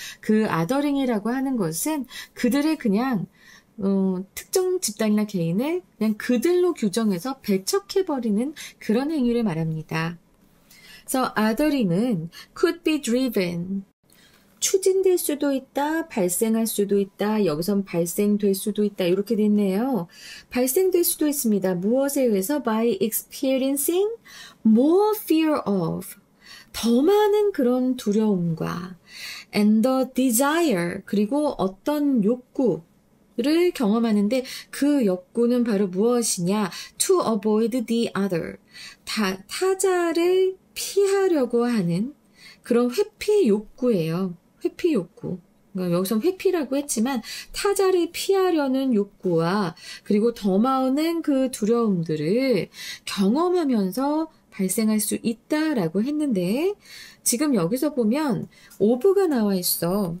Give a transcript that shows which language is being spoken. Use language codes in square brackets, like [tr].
[ko] 그 아더링이라고 하는 것은 그들의 그냥 특정 집단이나 개인을 그냥 그들로 규정해서 배척해버리는 그런 행위를 말합니다. 그래서 othering은 [en] could be driven, [ko] 추진될 수도 있다, 발생할 수도 있다, 여기선 발생될 수도 있다, 이렇게 됐네요. 발생될 수도 있습니다. 무엇에 의해서? [en] by experiencing more fear of, [ko] 더 많은 그런 두려움과 [en] and the desire, [ko] 그리고 어떤 욕구, 욕구를 경험하는데 그 욕구는 바로 무엇이냐? [en] To avoid the other. [ko] 타자를 피하려고 하는 그런 회피 욕구예요. 회피 욕구. 그러니까 여기서 회피라고 했지만 타자를 피하려는 욕구와 그리고 더 많은 그 두려움들을 경험하면서 발생할 수 있다라고 했는데 지금 여기서 보면 of가 나와 있어.